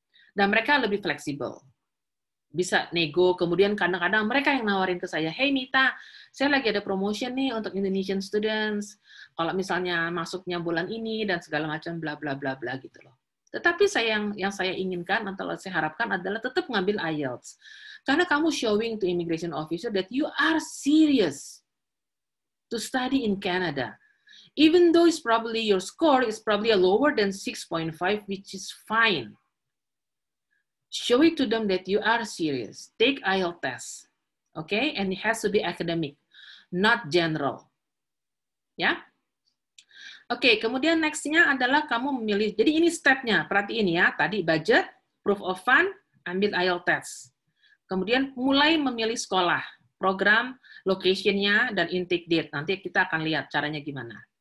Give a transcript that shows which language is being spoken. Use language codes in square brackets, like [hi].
[id] Dan mereka lebih fleksibel. Bisa nego, kemudian kadang-kadang mereka yang nawarin ke saya, [en] hey Mita, [id] saya lagi ada promotion nih untuk Indonesian students, kalau misalnya masuknya bulan ini dan segala macam bla bla bla bla gitu loh. Tetapi yang saya inginkan atau saya harapkan adalah tetap ngambil IELTS. Karena kamu [en] showing to immigration officer that you are serious to study in Canada. Even though it's probably your score is probably lower than 6.5, which is fine. Show it to them that you are serious. Take IELTS test, okay? And it has to be academic, not general. [id] Ya, oke. Kemudian next-nya adalah kamu memilih. Jadi ini step-nya. Perhatiin ya. Tadi budget, proof of fund, ambil IELTS test. Kemudian mulai memilih sekolah. program, location-nya, dan intake date. Nanti kita akan lihat caranya gimana.